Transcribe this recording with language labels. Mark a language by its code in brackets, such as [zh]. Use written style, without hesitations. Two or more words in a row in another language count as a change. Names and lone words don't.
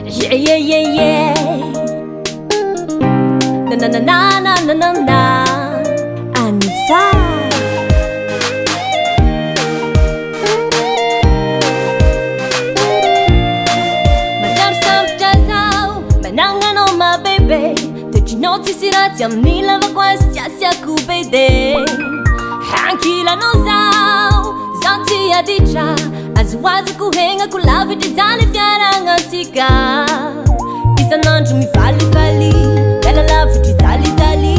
[en] yeah, yeah, yeah. Na na na na na na na na. [mg] Anita. Manjaro sambotra zaho, managna anao ma bebe. Tokynao tsisy raha tsy amin'ny lavako azy tsy asiako bede. Hankilanao zaho, zaho tsy aditra. Azoazoko hegnako lavitry zany fiaragnantsika. Isan'andro mivalivaly, miala lavitry dalidaly.